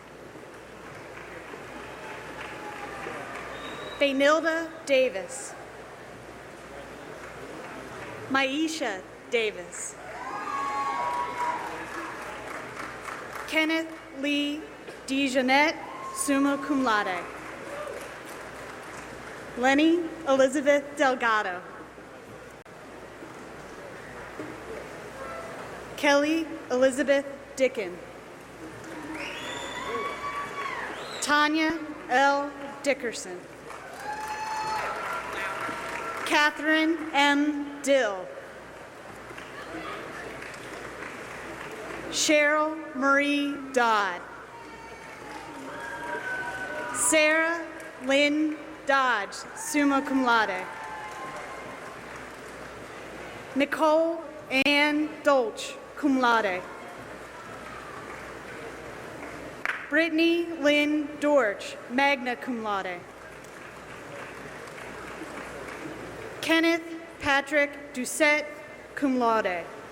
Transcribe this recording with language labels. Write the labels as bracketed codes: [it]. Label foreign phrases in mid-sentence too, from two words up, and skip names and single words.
[en] Baynilda Davis. Maisha Davis. Kenneth Lee DeJeanette, [la] summa cum laude. [en] Lenny Elizabeth Delgado. Kelly Elizabeth Dickin. Tanya L. Dickerson. Catherine M. Dill. Cheryl Marie Dodd. Sarah Lynn Dodge, [la] summa cum laude. [en] Nicole Ann Dolch, [la] cum laude. [en] Brittany Lynn Dorch, [la] magna cum laude. [en] Kenneth Patrick Doucette, [la] cum laude.